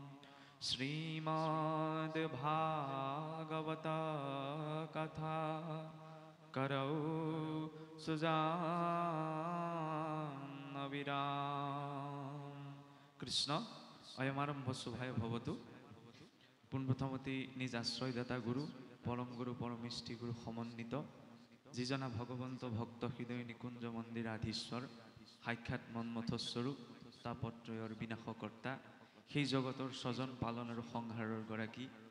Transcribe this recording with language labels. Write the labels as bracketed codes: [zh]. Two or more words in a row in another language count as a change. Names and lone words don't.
[sa] श्रीमद्भागवत कथा करौ सुजान विराम। कृष्ण अयमारम्भ शुभाय भवतु। [as] পোনপ্ৰথমতে নিজ আশ্ৰয়দাতা গুৰু পৰম গুৰু পৰমেষ্ঠি গুৰু সমন্বিত যিজনা ভগৱন্ত ভক্ত হৃদয় নিকুঞ্জ মন্দিৰ আধীশ্বৰ সাক্ষাৎ মন্মথস্বৰূপ তাপত্ৰয়ৰ বিনাশকৰ্তা সেই জগতৰ স্বজন পালন আৰু সংহাৰৰ গৰাকী